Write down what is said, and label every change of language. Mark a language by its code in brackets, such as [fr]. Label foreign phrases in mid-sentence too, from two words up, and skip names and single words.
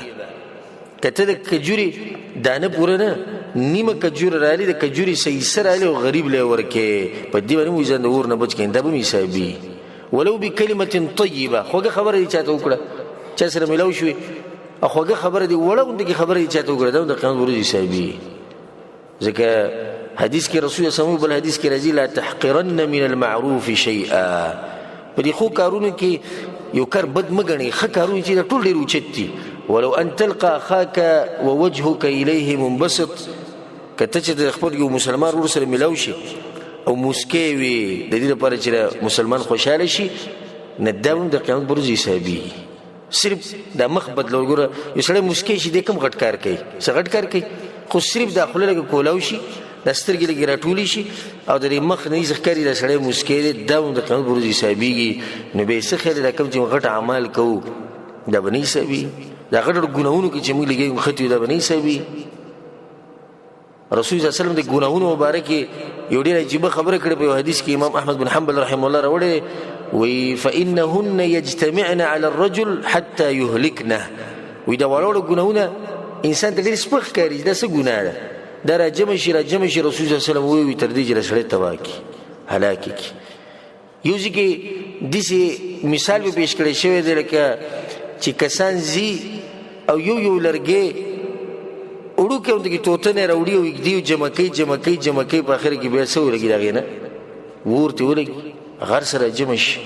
[ps] که ته د کجورې دانه پوره نه، نیمه کجوره راغلي، د کجورې سیسه راغلي او غریب لی ورکې، په دې باندې مو ځان د اور نه بچ کړئ، دا به مې حسابي. [ar] ولو بکلمة طیبه، [ps] خوږه خبره دې چاته وکړه، چا سره میلاو شوې او خوږه خبره دې وړه غوندې خبره دې چاته وکړه، دا د قیامت ورځ حسابي. ځکه حدیث کې رسول الله [ar] صلی الله علیه وسلم [ps] بل حدیث کې راځي [ar] لا تحقرن من المعروف شیئا. [ps] په دې ښو کارونو کې یو کار بد مه ګڼئ، ښه کارونه چې دا ټول ډېر اوچت دي. [ar] ولو ان تلقى اخاك ووجهك الیه منبسط. [ps] که ته چې د خپل یو مسلمان ورور سره میلاو شي او موسکۍ وي د دې لپاره چې مسلمان خوشحاله شي، نه دا هم د قیامت پر ورځ حسابي. صرف دا مخ بدلول. ګوره یو سړی موسکی شي دی کوم غټ کار کوي، څه غټ کار کوي، خو صرف دا خوله لږه کولاو شي، دا سترګې لږې راټولې شي او د دې مخ نه یې ښکاري دا سړی موسکی دی، دا هم د قیامت پر ورځ حسابېږي. نو بیا یې څه خیال دی دا کوم چې غټ اعمال کوو دا به نه حسابي. دا غټ ګناهونو کې چې موږ لګېږو نښتي دا به نه حسابي. رسول [ar] صلی الله علیه وسلم [ps] د ګناهونو مبارک یو ډېره عجیبه خبره کړې په یو حدیث کې امام احمد بن حنبل [ar] رحمه الله [ps] راوړی وی [ar] فإنهن يجتمعن على الرجل حتى يهلكنه. [ps] وی دا وړو ګناهونه انسان ته ډېر سپک ښکاري، دا څه ګناه ده، دا راجمع شي رسول الله [ar] صلی الله علیه وسلم [ps] وی تر دې چې سړی تباه کړي، هلاک کړي. یو ځای کې داسې مثال به پیش کړی شوی دی لکه چې کسان ځي او یو لرګی وړوکی ورته کې توتنې راوړي او یږدي جمع کوي په اخر کې بیا څه ولګي د هغې نه اور ترې ولګي غر سره جمع شي.